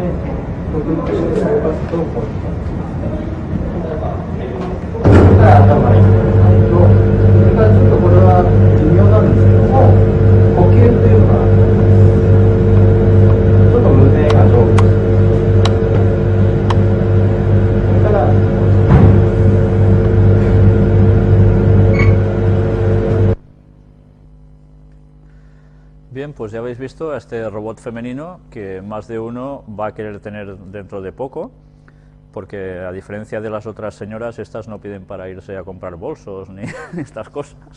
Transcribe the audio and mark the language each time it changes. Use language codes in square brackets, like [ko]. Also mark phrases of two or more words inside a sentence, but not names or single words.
[ja] 独立して動かすとこういう感じですね。から頭に入れないと、それからちょっとこれは微妙なんですけども、呼吸というのがちょっと胸が上下してそれから [es] Bien, pues ya habéis visto a este robot femenino que más de uno va a querer tener dentro de poco, porque a diferencia de las otras señoras, estas no piden para irse a comprar bolsos ni estas cosas.